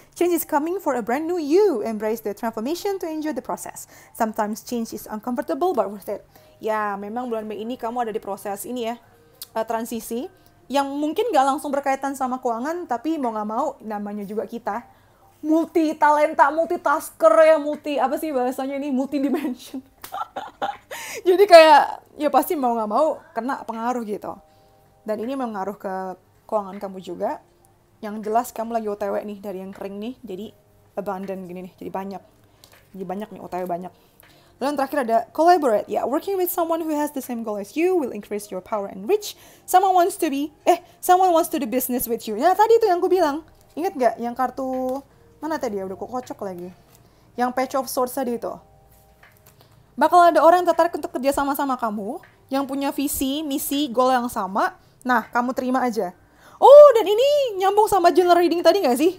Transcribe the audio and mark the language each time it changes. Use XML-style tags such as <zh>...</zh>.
<en>Change is coming for a brand new you. Embrace the transformation to enjoy the process. Sometimes change is uncomfortable but worth it.</en> <id>Ya, memang bulan Mei ini kamu ada di proses ini ya. Transisi yang mungkin gak langsung berkaitan sama keuangan, tapi mau gak mau namanya juga kita multi talenta, multitasker ya, multi dimension. Jadi kayak ya pasti mau gak mau kena pengaruh gitu. Dan ini mengaruh ke keuangan kamu juga. Yang jelas kamu lagi OTW nih dari yang kering nih, jadi abundant gini nih, jadi banyak nih OTW banyak. Lalu yang terakhir ada collaborate.</id> <en>Ya, working with someone who has the same goal as you will increase your power and reach. Someone wants to do business with you.</en> <id>Ya, tadi itu yang aku bilang. Ingat gak yang kartu, mana tadi ya, udah kok kocok lagi. Yang Page of Swords tadi itu. Bakal ada orang yang tertarik untuk kerja sama-sama kamu, yang punya visi, misi, goal yang sama. Nah, kamu terima aja. Oh, dan ini nyambung sama journal reading tadi gak sih?</id>